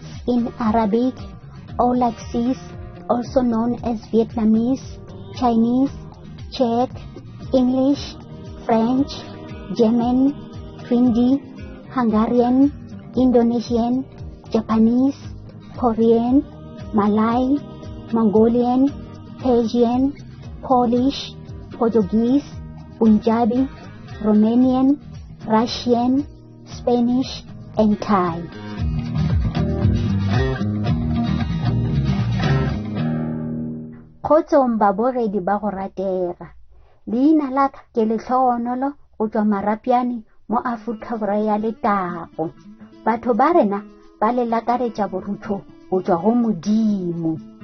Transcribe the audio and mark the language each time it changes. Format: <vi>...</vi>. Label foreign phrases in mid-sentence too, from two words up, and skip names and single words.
<en>in Arabic or Laxis, also known as Vietnamese, Chinese, Czech, English, French, German, Hindi, Hungarian, Indonesian, Japanese, Korean, Malay, Mongolian, Persian, Polish, Portuguese, Punjabi, Romanian, Russian, Spanish, and Thai.</en> <tn>Khotsong baboredi ba go ratega. Leina la ka ke letlhonolo go tswa Marapiane mo Afrika Borwa ya Letago. Batho ba rena ba le lakaretsa borutho go tswa go Modimo.</tn>